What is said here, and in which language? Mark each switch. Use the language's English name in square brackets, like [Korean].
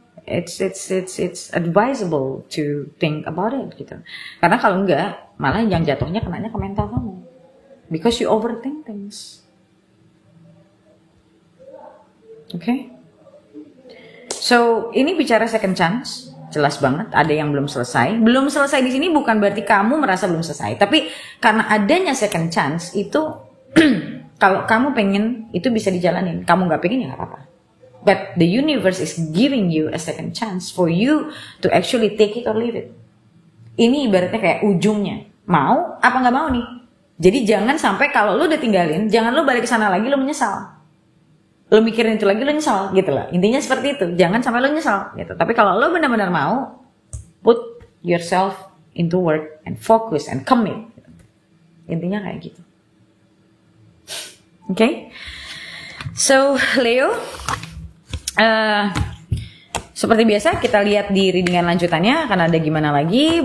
[English] It's advisable to think about it [Indonesian] gitu. Karena kalau enggak, malah yang jatuhnya kenanya ke mental kamu. [English] Because you overthink things. [Indonesian] Okay? So, ini bicara second chance. Jelas banget, ada yang belum selesai. Belum selesai di sini bukan berarti kamu merasa belum selesai. Tapi karena adanya second chance, itu kalau kamu pengen, itu bisa dijalanin. Kamu gak pengen, ya gak apa-apa. [English] But the universe is giving you a second chance for you to actually take it or leave it. [Indonesian] Ini ibaratnya kayak ujungnya. Mau apa gak mau nih? Jadi jangan sampai kalau lu udah tinggalin, jangan lu balik ke sana lagi lu menyesal. Lu mikirin itu lagi lu nyesal gitu loh. Intinya seperti itu. Jangan sampai lu nyesal gitu. Tapi kalau lu benar-benar mau, [English] put yourself into work and focus and commit. [Indonesian] Intinya kayak gitu. [English] Okay? [Indonesian] So, Leo, seperti biasa kita lihat di readingan lanjutannya akan ada gimana lagi.